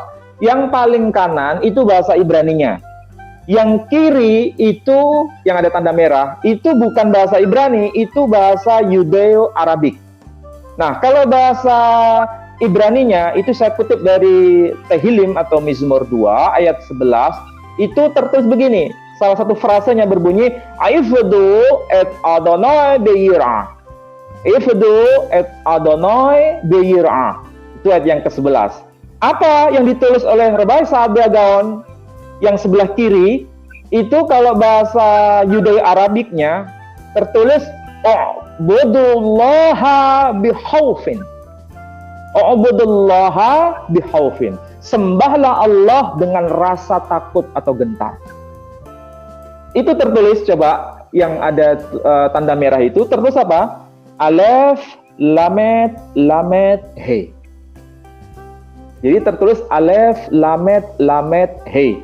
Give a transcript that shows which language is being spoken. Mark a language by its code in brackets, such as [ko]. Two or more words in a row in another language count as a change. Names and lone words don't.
[id] Yang paling kanan itu bahasa Ibraninya. Yang kiri itu yang ada tanda merah, itu bukan bahasa Ibrani, itu bahasa Yudeo-Arabik. Nah, kalau bahasa Ibraninya itu saya kutip dari Tehillim atau Mizmor 2 ayat 11, itu tertulis begini. Salah satu frasenya berbunyi [he] עבדו את אדוני ביראה. עבדו את אדוני ביראה. [id] Itu ayat yang ke-11. Apa yang ditulis oleh Rabbi Sa'adiagan yang sebelah kiri itu kalau bahasa Yudeo-Arabiknya tertulis [ar] اعبدوا الله بخوف. اعبدوا الله بخوف. [id] Sembahlah Allah dengan rasa takut atau gentar. Itu tertulis, coba yang ada tanda merah itu tertulis apa? Alef, Lamet, Lamet, He. Jadi tertulis Alef, Lamet, Lamet, He.